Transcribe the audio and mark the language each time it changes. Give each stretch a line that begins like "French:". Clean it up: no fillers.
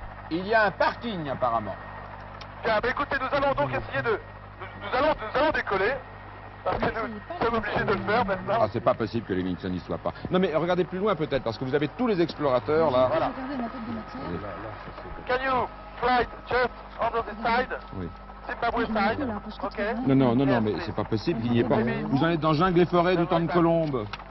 French: Il y a un parking apparemment. Bien, bah écoutez, nous allons donc essayer de... Nous allons décoller. Parce que nous sommes obligés de le faire maintenant. Ah, c'est pas possible que Livingstone n'y soit pas. Non, mais regardez plus loin peut-être, parce que vous avez tous les explorateurs là. Voilà. Regardez ma tête de matière.
English: Can you fly just on the side?
French: Oui.
English: Zimbabwe side. Ok.
French: Non, non, non, non, mais c'est pas possible qu'il n'y ait pas. Vous en êtes dans jungle et forêt du temps de Colombe.